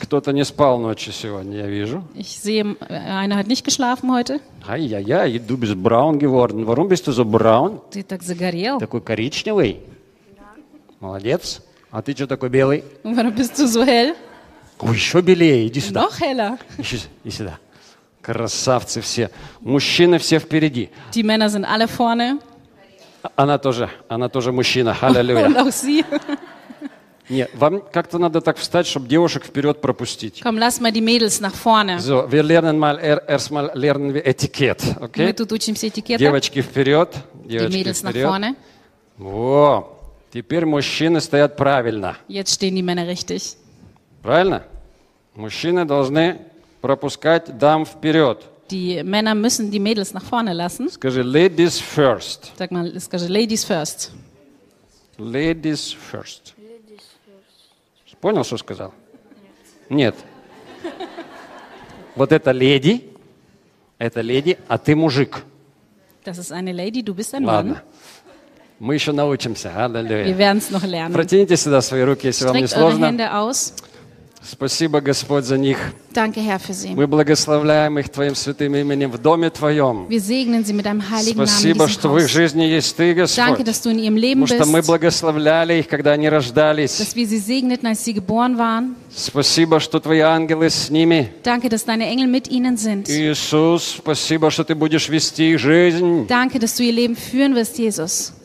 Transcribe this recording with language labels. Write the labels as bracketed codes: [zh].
[ru] Кто-то не спал ночью сегодня, я вижу. [de] Ich sehe, einer hat nicht geschlafen heute. Ай-яй-яй, du bist braun geworden. Warum bist du so braun? [ru] Ты так загорел. Такой коричневый. Молодец. А ты что такой белый? [de] Warum bist du so hell? [ru] Ой, еще белее, иди сюда. [de] Noch heller. [ru] Иди сюда. Красавцы все. Мужчины все впереди. [de] Die Männer sind alle vorne. [ru] Она тоже мужчина. Аллилуйя. Нет, вам как-то надо так встать, чтобы девушек вперед пропустить. [de] Komm, lass mal die Mädels nach vorne. So, wir lernen mal erstmal lernen wir Etikett, okay? [ru] Мы тут учимся этикета. Девочки вперед. Девочки [de] die Mädels [ru] вперед. [de] Nach vorne. [ru] Во, теперь мужчины стоят правильно. [de] Jetzt stehen die Männer richtig. [ru] Правильно? Мужчины должны пропускать дам вперед. [de] Die Männer müssen die Mädels nach vorne lassen. [ru] Скажи, [en] ladies first. [de] Sag mal, [ru] скажи, [en] ladies first. Ladies first. [ru] Понял, что сказал? Нет. Вот это леди, а ты мужик. [de] Das ist eine lady, du bist ein [ru] Ладно. Mann. Мы еще научимся. Аллилуйя. [de] Wir werden's noch lernen. [ru] Протяните сюда свои руки, если [de] Streck [ru] вам не сложно. [de] Eure Hände aus. [ru] Спасибо, Господь, за них. [de] Danke, Herr, für sie. [ru] Мы благословляем их Твоим святым именем в доме Твоем. [de] Wir segnen sie mit deinem heiligen Namen. [ru] Спасибо, что в их жизни есть Ты, Господь. [de] Danke, dass du in ihrem Leben [ru] Потому [de] bist. [ru] Что мы благословляли их, когда они рождались. [de] Dass wir sie segneten, als sie geboren waren. [ru] Спасибо, что Твои ангелы с ними. [de] Danke, dass deine Engel mit ihnen sind. [ru] Иисус, спасибо, что Ты будешь вести их жизнь. [de] Danke, dass du ihr Leben führen wirst, Jesus.